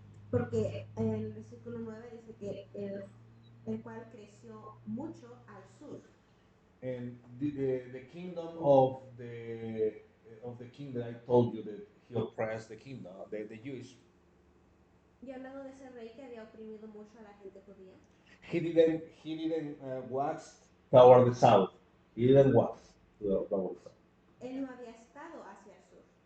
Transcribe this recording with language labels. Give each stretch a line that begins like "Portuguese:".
Spanish: Porque en el versículo 9 dice que el cual creció mucho al sur.
English: And the kingdom of the king that I told you that he oppressed the kingdom, the Jewish.
Spanish: Y hablando de ese rey que había oprimido mucho a la gente judía,
English: He didn't wax toward the south. He didn't wax toward the south.
Spanish: él no había estado hacia el sur.